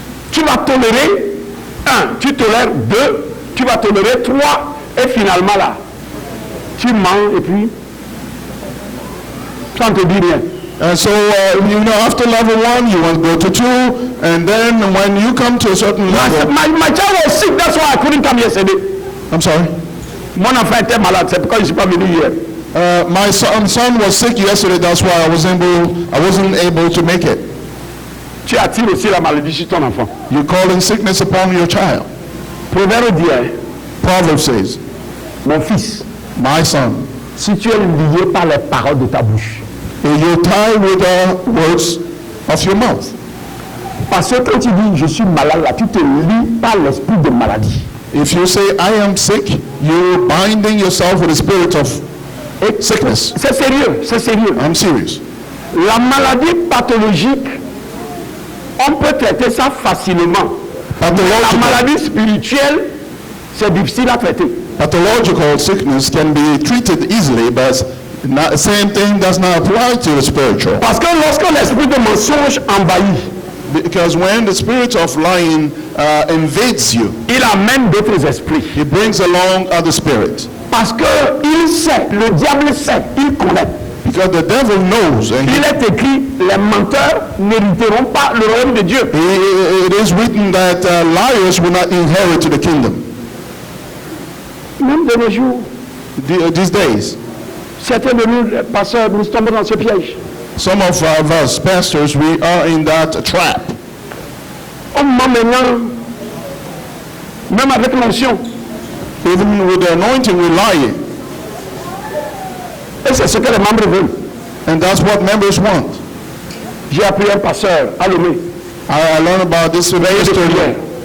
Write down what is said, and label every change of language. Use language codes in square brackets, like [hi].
[fr] Tu vas tolérer un, tu tolères deux, tu vas tolérer trois, et finalement là, tu mens et puis ça ne te dit rien. [en] And so, after level 1, you want to go to 2, and then when you come to a certain level... My child was sick, that's why I couldn't come yesterday. I'm sorry? [fr] Mon enfant était malade, c'est pourquoi je ne suis pas venu hier. [en] My son was sick yesterday, that's why I wasn't able to make it. [fr] Tu attires aussi la maladie sur ton enfant. [en] You call in sickness upon your child. [fr] Proverbe dit, [en] Proverb says, [fr] mon fils, [en] my son, [fr] si tu es lié par les paroles de ta bouche, [en] you're tied with the words of your mouth. [fr] parce que quand tu dis je suis malade là, tu te lies par l'esprit de maladie. [en] If you say I am sick, you're binding yourself with the spirit of sickness. [fr] C'est sérieux, c'est sérieux. [en] I'm serious. [fr] La maladie pathologique, on peut traiter ça facilement. La maladie spirituelle, c'est difficile à traiter. [en] Pathological sickness can be treated easily, but the same thing does not apply to the spiritual. [fr] Parce que lorsque l'esprit de mensonge envahit, [en] because when the spirit of lying invades you, [fr] il amène d'autres esprits. [en] He brings along other spirits. [fr] Parce que il sait, le diable sait, il connaît. [en] Because the devil knows. And [fr] il est écrit, les menteurs n'hériteront pas le royaume de Dieu. [en] It is written that liars will not inherit the kingdom. [fr] Même de nos jours. [en] These days. [fr] Certains de nous, pasteurs, nous tombons dans ce piège. [en] Some of us pastors, we are in that trap. [fr] On ment maintenant, même avec l'onction. [en] Even with the anointing, we lie. [fr] Et c'est ce que les membres veulent. [en] And that's what members want. [fr] J'ai appris un pasteur à Lomé. [en] I learned about this yesterday.